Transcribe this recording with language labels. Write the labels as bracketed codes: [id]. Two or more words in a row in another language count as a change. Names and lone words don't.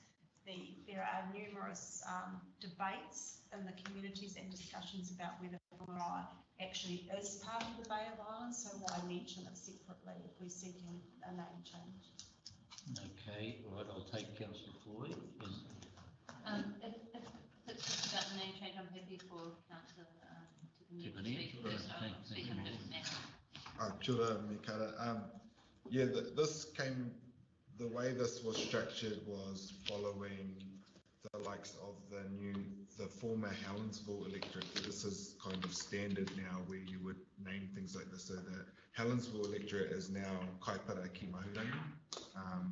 [en] There are numerous debates in the communities and discussions about whether Whangaroa actually is part of the Bay of Islands, so why mention it separately if we're seeking a name change? Okay, all right, I'll take Councillor Floyd. If it's just about the name change, I'm happy for Councillor Tiffany to speak on that matter. [mi] Kia ora, Mikara. [en] Yeah, the way this was structured was following the likes of the former Helensville electorate. This is kind of standard now where you would name things like this. So the Helensville electorate is now Kaipara ki Mahurangi.